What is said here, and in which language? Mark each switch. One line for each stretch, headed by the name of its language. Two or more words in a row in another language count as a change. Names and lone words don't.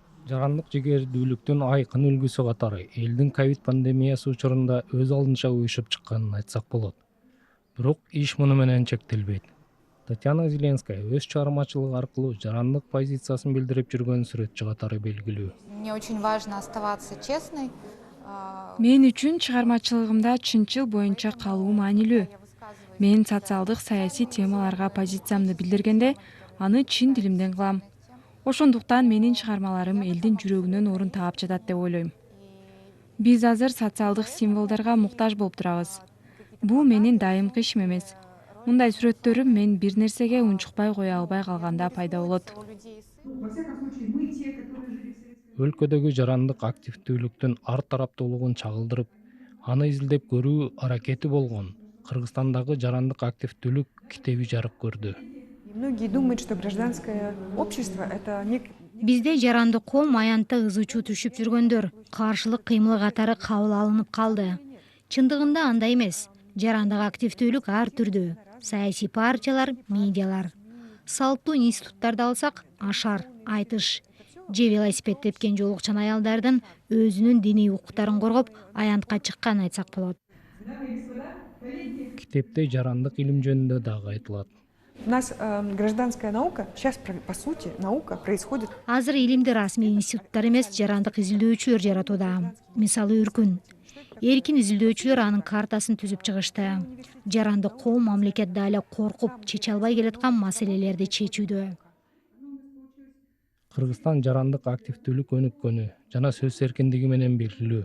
Kyrgyz: Жарандык жигердүүлүктүн айкын үлгүсү катары элдин ковид пандемиясы учурунда өз алдынча уюшуп чыкканын айтсак болот. Бирок иш муну менен чектелбейт. Татьяна Зеленская өз чыгармачылыгы аркылуу жарандык позициясын билдирип жүргөн сүрөтчү катары белгилүү.
Russian: Мне очень важно оставаться честной.
Kyrgyz: Мен үчүн чыгармачылыгымда чынчыл боюнча калуу маанилүү. Мен социалдык саясий темаларга позициямды билдиргенде аны чын дилимден кылам. Ошондуктан менин чыгармаларым элдин жүрөгүнөн орун таап жатат деп ойлойм. Биз азыр социалдык символдорго муктаж болуп турабыз. Бул менин дайымкы ишим эмес. Мындай сүрөттөрүм мен бир нерсеге унчукпай кое албай калганда пайда болот. Өлкөдөгү жарандык активдүүлүктүн ар тараптуулугун чагылдырып, аны изилдеп көрүү аракети болгон Кыргызстандагы жарандык активдүүлүк китеби жарык көрдү.
Russian: Многие думают, что гражданское общество – это
Kyrgyz: Бизде жарандык ком аянтта ызы-чуу түшүп жүргөндөр, каршылык кыймыл катары кабыл алынып калды. Чындыгында андай эмес. Жарандык активдүүлүк ар түрдүү. Саясий партиялар, медиалар. Салттуу институттарды алсак, ашар, айтыш же велосипед тепкен жолукчан аялдардын өзүнүн диний укуктарын коргоп, аянтка чыкканын айтсак болот. Китепте жарандык илим жөнүндө дагы айтылат.
Russian: У нас гражданская наука, сейчас, по сути, наука происходит.
Kyrgyz: Азыр илимди расмий институттар эмес, жарандык изилдөөчүлөр жаратууда. Мисалы Үркүн. Эркин изилдөөчүлөр анын картасын түзүп чыгышты. Жарандык ком мамлекет дагы коркуп чече албай келаткан маселелерди чечүүдө. Кыргызстан жарандык активдүүлүк өнүккөнү жана сөз эркиндиги менен белгилүү.